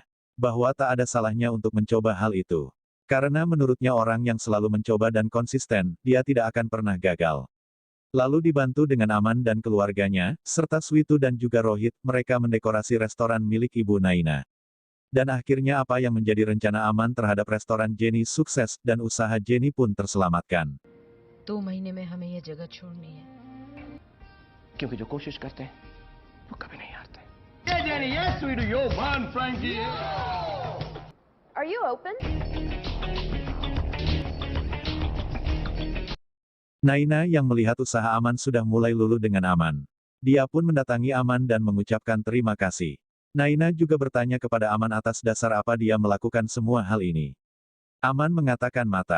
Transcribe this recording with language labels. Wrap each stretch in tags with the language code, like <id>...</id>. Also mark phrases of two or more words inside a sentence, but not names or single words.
<id>Bahwa tak ada salahnya untuk mencoba hal itu. Karena menurutnya orang yang selalu mencoba dan konsisten, dia tidak akan pernah gagal. Lalu dibantu dengan Aman dan keluarganya, serta Switu dan juga Rohit, mereka mendekorasi restoran milik Ibu Naina. Dan akhirnya apa yang menjadi rencana Aman terhadap restoran Jenny sukses, dan usaha Jenny pun terselamatkan.</id> <hi>2 महीने में हमें ये जगह छोड़नी है क्योंकि जो कोशिश करते हैं वो कभी नहीं हारते।</hi> <en>Yeah, Jenny, yes, sweetie, you're fun, Frankie. Are you open?</en> <id>Naina yang melihat usaha Aman sudah mulai luluh dengan Aman. Dia pun mendatangi Aman dan mengucapkan terima kasih. Naina juga bertanya kepada Aman atas dasar apa dia melakukan semua hal ini. Aman mengatakan mata.</id>